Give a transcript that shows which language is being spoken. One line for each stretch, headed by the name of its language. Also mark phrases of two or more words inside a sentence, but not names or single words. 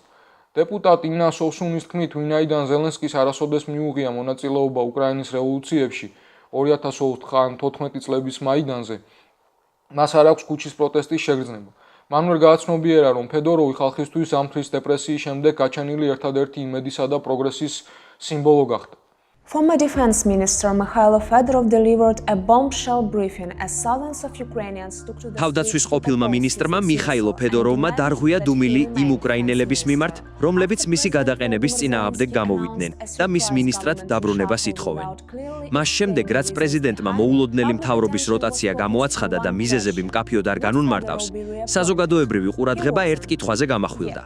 Georgian: დეპუტატ ინა სოვსუნის თქმით, ვინაიდან ზელენსკის არასოდეს მიუღია მონაწილეობა უკრაინის რევოლუციებში 2014 წლების მაიდანზე, მას არ აქვს ქუჩის პროტესტის შეგრძნება. მან ვერ გააცნობიერა, რომ ფედოროვი ხალხისთვის ზამთრის დეპრესიის შემდეგ გაჩენილი ერთადერთი იმედისა და პროგრესის სიმბოლო გახდა.
English: Former Defense Minister Mikhailo Fedorov delivered a bombshell briefing as thousands of Ukrainians took to the
Georgian: თავდაცვის ყოფილმა მინისტრმა მიხაილო ფედოროვმა დარღვია დუმილი იმ უკრაინელების მიმართ, რომლებიც მისი გადაყენების წინააღმდეგ გამოვიდნენ და მის მინისტრად დაბრუნებას ითხოვენ. მას შემდეგ, რაც პრეზიდენტმა მოულოდნელი მთავრობის როტაცია გამოაცხადა და მიზეზები მკაფიოდ არ განუნმარტავს, საზოგადოებრივი ყურადღება ერთ კითხვაზე გამახვილდა.